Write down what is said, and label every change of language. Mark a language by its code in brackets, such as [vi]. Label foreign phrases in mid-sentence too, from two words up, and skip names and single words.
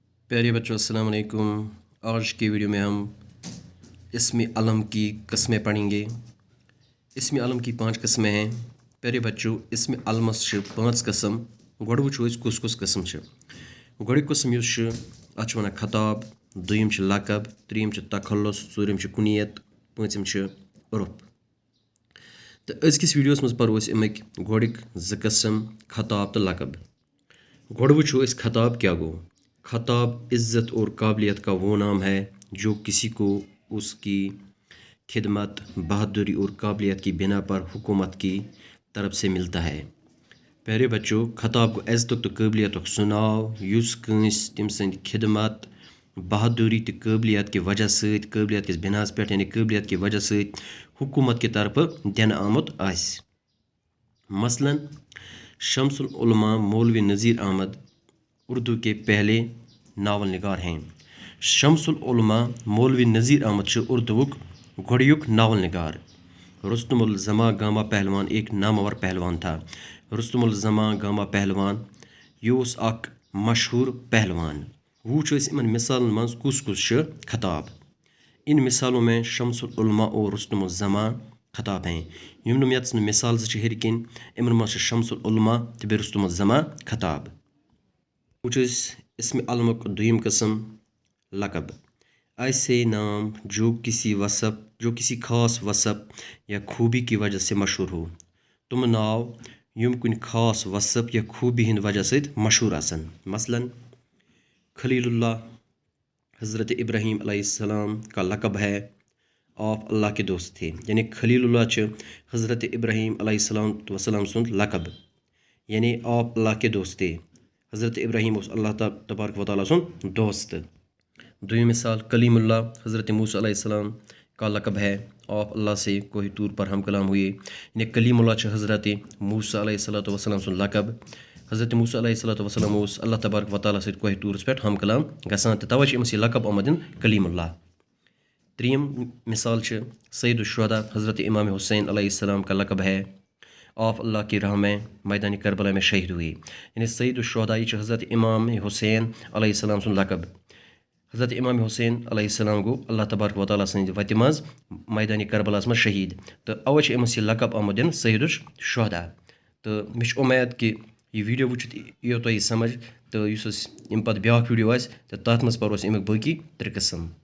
[ur] پیارے بچوں السلام علیکم۔ آج کی ویڈیو میں ہم اسم علم کی قسمیں پڑھیں گے۔ اسم علم کی 5 قسمیں ہیں۔ پیارے بچوں [ks] اسم علمس 5 قسم۔ گۄڈٕ وٕچھو أسۍ کُس کُس قسم چھِ۔ گۄڈٕنیُک قسم یُس چھُ اَتھ چھِ وَنان خطاب، دوٚیِم چھِ لقب، ترٛیٚیِم چھِ تخلص، ژوٗرِم چھِ کُنیت، پوٗنٛژِم چھِ عرف۔ تہٕ أزکِس ویڈیوَس منٛز پَرو أسۍ اَمِکۍ گۄڈٕکۍ 2 قسم خطاب تہٕ لقب۔ گۄڈٕ وٕچھو أسۍ خطاب کیٛاہ گوٚو۔ [ur] خطاب عزت اور قابلیت کا وہ نام ہے جو کسی کو اس کی خدمت، بہادری اور قابلیت کی بنا پر حکومت کی طرف سے ملتا ہے۔ [ks] پیارے بچوں خطاب گوٚو عزتُک تہٕ قٲبلیتُک سُہ ناو یُس کٲنٛسہِ تٔمۍ سٕنٛدِ خدمت، بہادری تہٕ قٲبلیت کہِ وجہ سۭتۍ قٲبلیت کِس بناہَس پٮ۪ٹھ یعنی قٲبلیت کہِ وجہ سۭتۍ حکوٗمت کہِ طرفہٕ دِنہٕ آمُت آسہِ۔ [ur] مثلاً شمس العلماء مولوی نذیر احمد اردو کے پہلے ناول نگار ہیں۔ [ks] شمس العلماء مولوی نذیر احمد چھُ اردوُک گۄڈنیُک ناول نگار۔ [ur] رستم الزماں گاما پہلوان ایک نامور پہلوان تھا۔ [ks] رستم الزماں گاما پہلوان یہِ اوس اکھ مشہوٗر پہلوان۔ وٕچھو أسۍ یِمن مثالن منٛز کُس کُس چھُ خطاب۔ [ur] ان مثالوں میں شمس العلماء اور رستم الزماں خطاب ہیں۔ [ks] یِم ییٚتس نہٕ مثال 2 چھِ ہیٚرِ کِنۍ یِمن منٛز چھِ شمس العلماء تہٕ بیٚیہِ رستم الزماں خطاب۔ وٕچھو أسۍ اسم علمُک دوٚیِم قسم لقب۔ [ur] ایسے نام جو کسی خاص وصف یا خوبی کی وجہ سے مشہور ہو۔ [ks] تِم ناو یِم کُنہِ خاص وصف یا خوبی ہِنٛدِ وجہ سۭتۍ مشہوٗر آسن۔ [ur] مثلاً خلیل اللہ حضرت ابراہیم علیہ السلام کا لقب ہے آپ اللہ کے دوست تھے۔ [ks] یعنی خلیل اللہ چھِ حضرت ابراہیم علیہ السلام سُنٛد لقب، یعنی [ur] آپ اللہ کے دوست تھے۔ [ks] حضرت ابراہیم اوس اللہ تبارک و تعالیٰ سُنٛد دوست۔ دوٚیِم مثال [ur] کلیم اللہ حضرت موسیٰ علیہ السلام کا لقب ہے آپ اللہ سے کوہ طور پر ہم کلام ہوئے۔ [ks] یعنی کلیم اللہ چھِ حضرت موسیٰ علیہ السلام سُنٛد لقب۔ حضرت موسیٰ علیہ السلام اوس اللہ تبارک و تعالیٰ سۭتۍ کوہ طورس پٮ۪ٹھ ہم کلام گژھان تہٕ تَوَے چھِ أمِس یہِ لقب آمُت دِنہٕ کلیم اللہ۔ ترٛیٚیِم مثال چھِ [ur] سید الشہداء حضرت امام حسین علیہ السلام کا لقب ہے آپ اللہ کی راہ میں میدان کربلا میں شہید ہوئے۔ [ks] یعنی سید الشہداء یہِ چھِ حضرت امام حسین علیہ السلام سُنٛد لقب۔ حضرت امام حسین علیہ السلام گوٚو اللہ تبارک و تعالیٰ سٕنٛدِ وَتہِ منٛز میدانِ کربلاہَس منٛز شہیٖد تہٕ اَوَے چھِ أمِس یہِ لقب آمُت دِنہٕ سید الشہداء۔ تہٕ مےٚ چھُ اُمید کہِ یہِ ویٖڈیو وٕچھِتھ یِیو تۄہہِ یہِ سمجھ تہٕ یُس اَسہِ اَمہِ پَتہٕ بیٛاکھ ویٖڈیو آسہِ تہٕ تَتھ منٛز پَرو أسۍ اَمیُک باقٕے 3 قسم۔